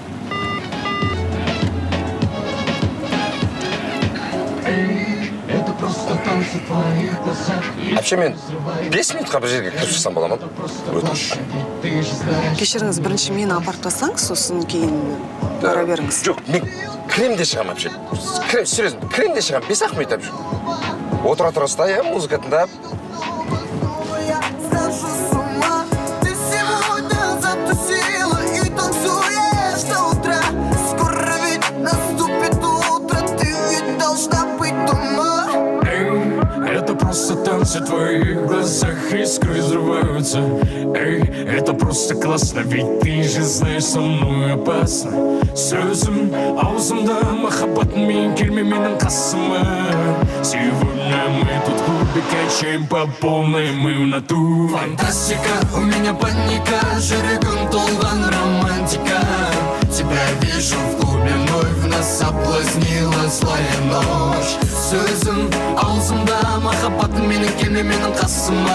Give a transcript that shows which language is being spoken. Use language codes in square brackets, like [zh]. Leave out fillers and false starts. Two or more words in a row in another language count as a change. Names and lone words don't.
[kk] Вообще мен 5 минутқа бір жерге кіріп шықсам бола ма? Өтініш. Кешіріңіз, бірінші мені апарып тастаңыз, сосын кейін бара беріңіз. Жоқ, мен кірем де шығам вообще. Серьезно, кірем де шығам, 5-ақ минут вообще. Отыра тұра музыка тыңдап. [ru] Просто танцы в твоих глазах, искры взрываются. Это просто классно, ведь ты же знаешь, со мной опасно. [kk] Сөзім аузымда, махаббатмен келме менің қасыма. [ru] Сегодня мы тут в клубе качаем по полной, мы в натуре. Фантастика, у меня паника, [kk] жүрегім толған романтика. [ru] Тебя вижу в клубе, вновь нас соблазнила злая ночь. [kk] Сөзім аузымда, махаббатмен келме менің қасыма.